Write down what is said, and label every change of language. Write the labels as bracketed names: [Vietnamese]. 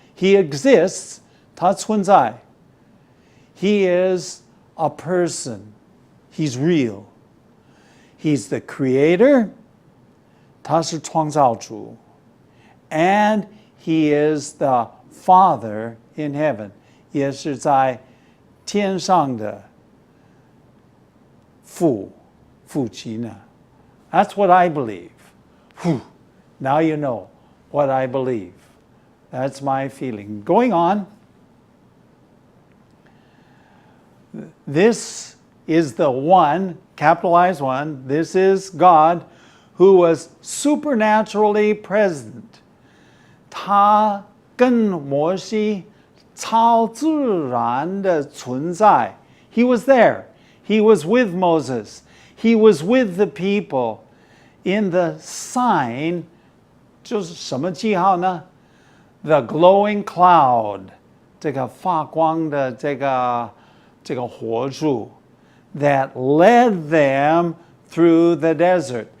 [English] He exists. [Chinese] 他存在 [English] He is a person. He's real. He's the creator. [Chinese] 他是创造主 [English] And He is the Father in heaven. [Chinese] 也是在天上的父亲呢 [English] That's what I believe. Whew. Now you know what I believe. That's my feeling. Going on. This is the one, capitalized one, this is God who was supernaturally present. [Chinese] 他跟摩西超自然的存在 [English] He was there. He was with Moses. He was with the people in the sign [Chinese] 就是什么记号呢 [English] The glowing cloud [Chinese] 这个发光的这个火柱 [English] that led them through the desert.